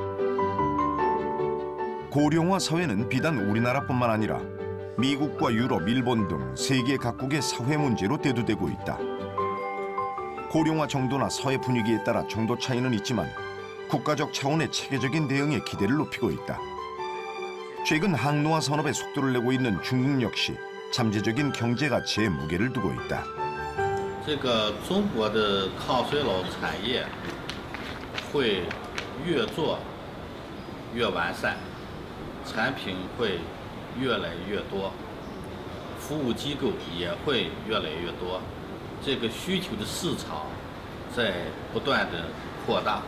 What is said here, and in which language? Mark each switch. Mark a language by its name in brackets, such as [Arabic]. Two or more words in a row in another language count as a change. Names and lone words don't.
[Korean] 고령화 사회는 비단 우리나라뿐만 아니라 미국과 유럽, 일본 등 세계 각국의 사회 문제로 대두되고 있다. 고령화 정도나 사회 분위기에 따라 정도 차이는 있지만 국가적 차원의 체계적인 대응에 기대를 높이고 있다. 최근 항노화 산업에 속도를 내고 있는 중국 역시 잠재적인 경제 가치에 무게를 두고 있다. [Chinese] 这个中国的抗衰老产业会越做越完善，产品会越来越多，服务机构也会越来越多，这个需求的市场在不断的扩大。